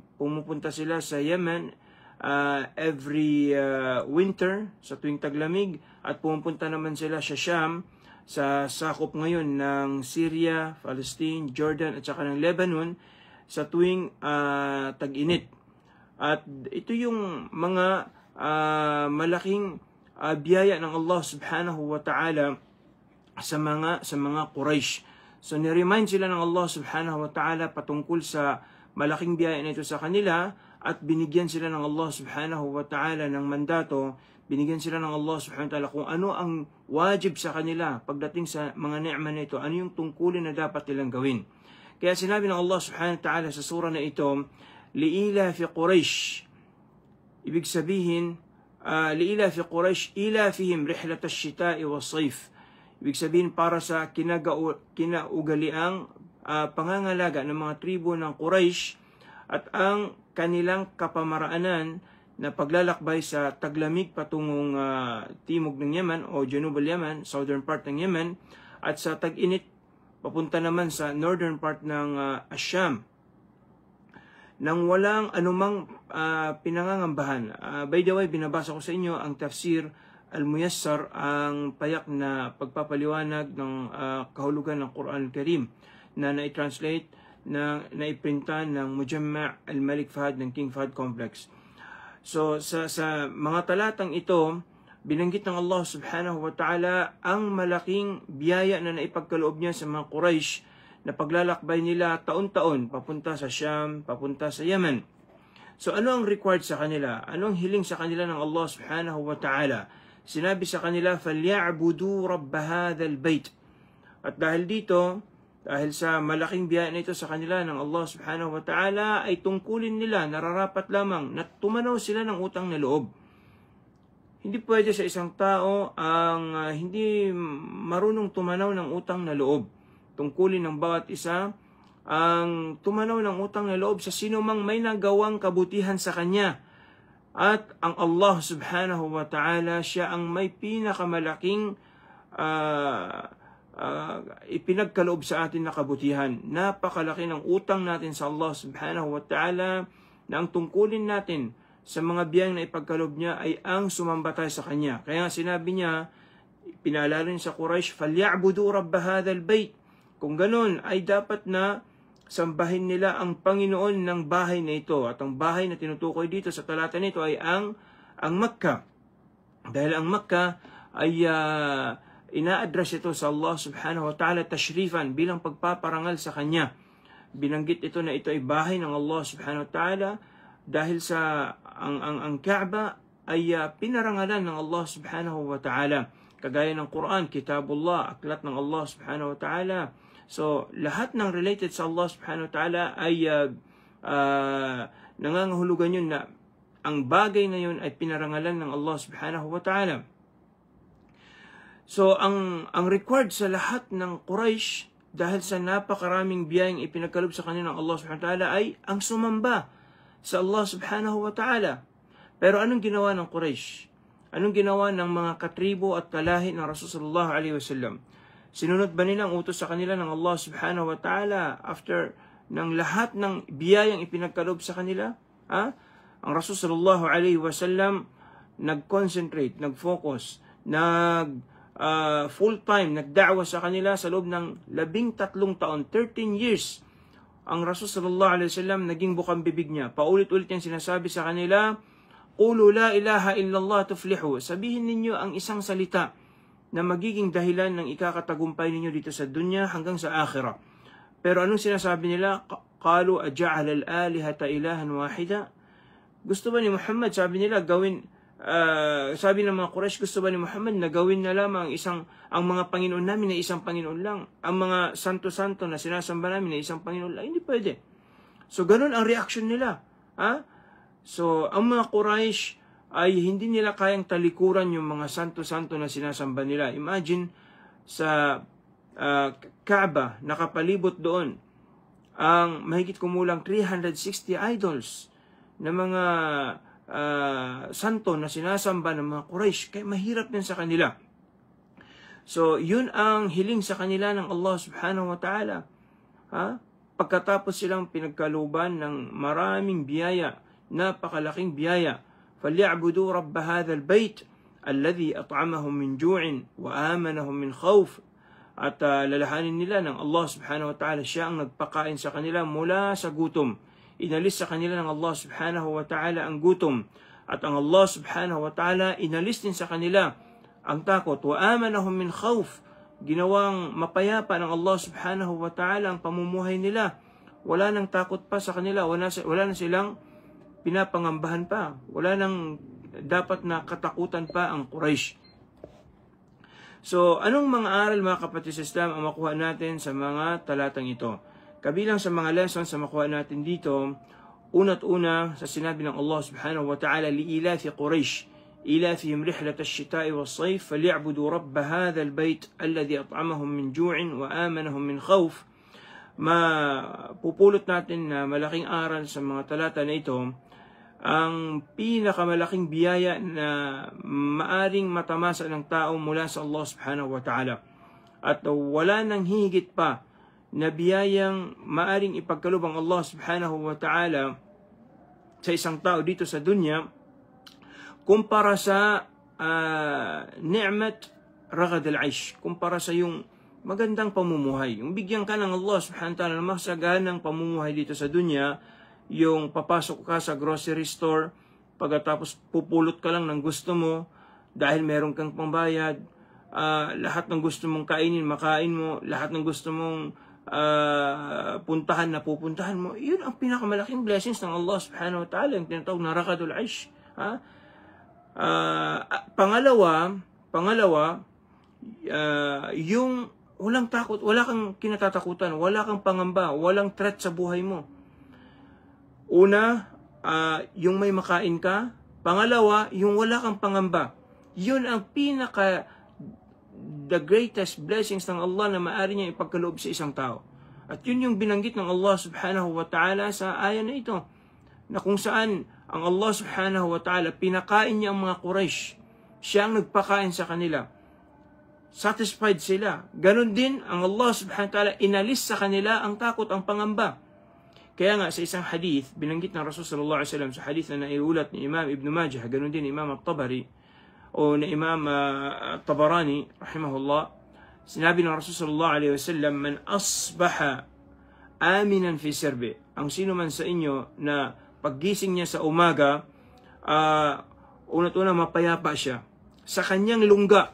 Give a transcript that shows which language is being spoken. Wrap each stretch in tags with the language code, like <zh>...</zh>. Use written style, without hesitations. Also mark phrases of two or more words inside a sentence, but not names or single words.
<tl>Pumupunta sila sa Yemen</tl> <en>every winter,</en> <tl>sa tuwing taglamig, at pumupunta naman sila sa Sham, sa sakop ngayon ng Syria, Palestine, Jordan at saka ng Lebanon, sa tuwing tag-init. At ito yung mga malaking biyaya ng</tl> <ar>الله سبحانه وتعالى</ar> <tl>sa mga Quraysh. So ni-remind sila ng</tl> <ar>الله سبحانه وتعالى</ar> <tl>patungkol sa malaking biyaya na ito sa kanila, at binigyan sila ng</tl> <ar>الله سبحانه وتعالى</ar> <tl>ng mandato, binigyan sila ng</tl> <ar>الله سبحانه وتعالى</ar> <tl>kung ano ang wajib sa kanila pagdating sa mga ni'ma na ito, ano yung tungkulin na dapat nilang gawin. Kaya sinabi ng</tl> <ar>الله سبحانه وتعالى</ar> <tl>sa sura na ito,</tl> <ar>لإيلاف قريش.</ar> <tl>Ibig sabihin,</tl> <ar>لإيلاف قريش إيلافهم رحلة الشتاء والصيف.</ar> <tl>Ibig sabihin, para sa kinaugaliang pangangalaga ng mga tribo ng Quraysh at ang kanilang kapamaraanan na paglalakbay sa taglamig patungong timog ng Yemen o</tl> <ar>جنوب اليمن,</ar> <en>southern part</en> <tl>ng Yemen, at sa tag-init papunta naman sa</tl> <en>northern part</en> <tl>ng Asyam, nang walang anumang pinangangambahan.</tl> <en>By the way,</en> <tl>binabasa ko sa inyo ang tafsir Al-Muyassar, ang payak na pagpapaliwanag ng kahulugan ng Quran Al-Karim na na-translate, na naiprintan ng Mujamma' Al-Malik Fahad ng King Fahad Complex. So sa mga talatang ito, binanggit ng</tl> <ar>الله سبحانه وتعالى</ar> <tl>ang malaking biyaya na naipagkaloob niya sa mga Quraysh, na paglalakbay nila taon-taon papunta sa Sham, papunta sa Yemen. So ano ang required sa kanila? Ano ang hiling sa kanila ng</tl> <ar>الله سبحانه وتعالى?</ar> <tl>Sinabi sa kanila,</tl> <ar>فَلْيَعْبُدُوا رَبَّ هَذَا الْبَيْتِ.</ar> <tl>At dahil dito, dahil sa malaking biyaya na ito sa kanila ng</tl> <ar>الله سبحانه وتعالى,</ar> <tl>ay tungkulin nila, nararapat lamang na tumanaw sila ng utang na loob. Hindi pwede sa isang tao ang hindi marunong tumanaw ng utang na loob. Tungkulin ng bawat isa ang tumanaw ng utang na loob sa sino mang may nagawang kabutihan sa kanya. At ang</tl> <ar>الله سبحانه وتعالى,</ar> <tl>siya ang may pinakamalaking ipinagkaloob sa atin na kabutihan. Napakalaki ng utang natin sa</tl> <ar>الله سبحانه وتعالى,</ar> <tl>na ang tungkulin natin sa mga biyayang na ipagkaloob niya ay ang sumambatay sa kanya. Kaya sinabi niya, pinaalala niya sa Quraysh,</tl> <ar>فَلْيَعْبُدُوا رَبَّ هَذَا الْبَيْتِ.</ar> <tl>Kung ganun, ay dapat na sambahin nila ang Panginoon ng bahay na ito. At ang bahay na tinutukoy dito sa talata nito ay ang Makkah. Dahil ang Makkah ay ina-address ito sa</tl> <ar>الله سبحانه وتعالى</ar> <tl>tashrifan, bilang pagpaparangal sa kanya. Binanggit ito na ito ay bahay ng</tl> <ar>الله سبحانه وتعالى</ar> <tl>dahil sa ang Kaaba ay pinarangalan ng</tl> <ar>الله سبحانه وتعالى.</ar> <tl>Kagaya ng Quran, Kitabullah, aklat ng</tl> <ar>الله سبحانه وتعالى.</ar> <tl>So, lahat ng related sa</tl> <ar>الله سبحانه وتعالى</ar> <tl>ay nangangahulugan yun na ang bagay na yun ay pinarangalan ng</tl> <ar>الله سبحانه وتعالى.</ar> <tl>So, ang required sa lahat ng Quraysh, dahil sa napakaraming biyayang ipinagkaloob sa kanila ng</tl> <ar>الله سبحانه وتعالى,</ar> <tl>ay ang sumamba sa</tl> <ar>الله سبحانه وتعالى.</ar> <tl>Pero anong ginawa ng Quraysh? Anong ginawa ng mga katribo at kalahi ng</tl> <ar>رسول الله صلى الله عليه وسلم?</ar> <tl>Sinunod ba nila ang utos sa kanila ng</tl> <ar>الله سبحانه وتعالى</ar> <tl>after ng lahat ng biyayang ipinagkaloob sa kanila? Ang</tl> <ar>رسول صلى الله عليه وسلم</ar> <tl>nag-concentrate, nag-focus, full-time, nagda'wa sa kanila sa loob ng 13 taon, 13 years. Ang</tl> <ar>رسول صلى الله عليه وسلم</ar> <tl>naging bukang bibig niya. Paulit-ulit niyang sinasabi sa kanila,</tl> <ar>"قولوا لا إله إلا الله تفلحوا."</ar> <tl>Sabihin ninyo ang isang salita na magiging dahilan ng ikakatagumpay ninyo dito sa dunya hanggang sa akhirah. Pero anong sinasabi nila?</tl> <ar>قالوا أجعل الآلهة إلها واحدا?</ar> <tl>Gusto ba ni Muhammad, sabi nila, sabi ng mga Quraysh, gusto ba ni Muhammad na gawin na lamang ang mga Panginoon namin na isang Panginoon lang? Ang mga santo-santo na sinasamba namin na isang Panginoon lang? Hindi pwede. So, ganun ang reaction nila. So, ang mga Quraysh ay hindi nila kayang talikuran yung mga santo-santo na sinasamba nila. Imagine, sa Kaaba, nakapalibot doon, ang mahigit kumulang 360 idols na mga santo na sinasamba ng mga Quraysh, kaya mahirap din sa kanila. So, yun ang hiling sa kanila ng</tl> <ar>الله سبحانه وتعالى.</ar> <tl>Pagkatapos silang pinagkaluban ng maraming biyaya, napakalaking biyaya,</tl> <ar>فَلْيَعْبُدُوا رَبَّ هَذَا الْبَيْتِ الَّذِي أَطْعَمَهُم مِّن جُوعٍ وَآمَنَهُم مِّن خَوْفٍ.</ar> <tl>At lalahanin nila ng</tl> <ar>الله سبحانه وتعالى,</ar> <tl>siya ang nagpakain sa kanila mula sa gutom. Inalis sa kanila ng</tl> <ar>الله سبحانه وتعالى</ar> <tl>ang gutom. At ang</tl> <ar>الله سبحانه وتعالى,</ar> <tl>inalis din sa kanila ang takot.</tl> <ar>وَآمَنَهُمْ مِنْ خَوْفٍ.</ar> <tl>Ginawang mapayapa ng</tl> <ar>الله سبحانه وتعالى</ar> <tl>ang pamumuhay nila. Wala nang takot pa sa kanila. Wala na silang pinapangambahan pa. Wala nang dapat na katakutan pa ang Quraysh. So, anong mga aral, mga kapatid sa Islam, ang makuha natin sa mga talatang ito? Kabilang sa mga lessons na makuha natin dito, una't una sa sinabi ng</tl> <ar>الله سبحانه وتعالى لإيلاف قريش إيلافهم رحلة الشتاء والصيف فليعبدوا رب هذا البيت الذي أطعمهم من جوع وآمنهم من خوف.</ar> <tl>Mapupulot natin na malaking aral sa mga talata na ito, ang pinakamalaking biyaya na maaring matamasa ng tao mula sa</tl> <ar>الله سبحانه وتعالى.</ar> <tl>At wala nang hihigit pa na biyayang maaring ipagkaloob ang</tl> <ar>الله سبحانه وتعالى</ar> <tl>sa isang tao dito sa dunya kumpara sa</tl> <ar>نعمة رغد العيش,</ar> <tl>kumpara sa yung magandang pamumuhay. Yung bigyan ka ng</tl> <ar>الله سبحانه وتعالى</ar> <tl>ng masaganang pamumuhay dito sa dunya, yung papasok ka sa</tl> <en>grocery store,</en> <tl>pagkatapos pupulot ka lang ng gusto mo dahil meron kang pambayad, lahat ng gusto mong kainin, makain mo, lahat ng gusto mong puntahan na pupuntahan mo. Yun ang pinakamalaking blessings ng</tl> <ar>الله سبحانه وتعالى,</ar> <tl>yung tinatawag na</tl> <ar>رغد العيش.</ar> <tl>Pangalawa, yung walang takot, wala kang kinatatakutan, wala kang pangamba, walang threat sa buhay mo. Una, yung may makain ka. Pangalawa, yung wala kang pangamba. Yun ang</tl> <en>the greatest blessings</en> <tl>ng Allah na maaari niya ipagkaloob sa isang tao. At yun yung binanggit ng</tl> <ar>الله سبحانه وتعالى</ar> <tl>sa aya na ito, na kung saan ang</tl> <ar>الله سبحانه وتعالى</ar> <tl>pinakain niya ang mga Quraysh. Siya ang nagpakain sa kanila. Satisfied sila. Ganon din ang</tl> <ar>الله سبحانه وتعالى,</ar> <tl>inalis sa kanila ang takot, ang pangamba. Kaya nga sa isang hadith, binanggit ng</tl> <ar>رسول صلى الله عليه وسلم</ar> <tl>sa hadith na naiulat ni Imam Ibn Majah, ganun din Imam At-Tabari o ni Imam At-Tabarani rahimahullah, sinabi ng</tl> <ar>رسول صلى الله عليه وسلم, من أصبح آمنا في سربه,</ar> <tl>ang sino man sa inyo na paggising niya sa umaga, unat-una mapayapa siya sa kanyang lungga.</tl>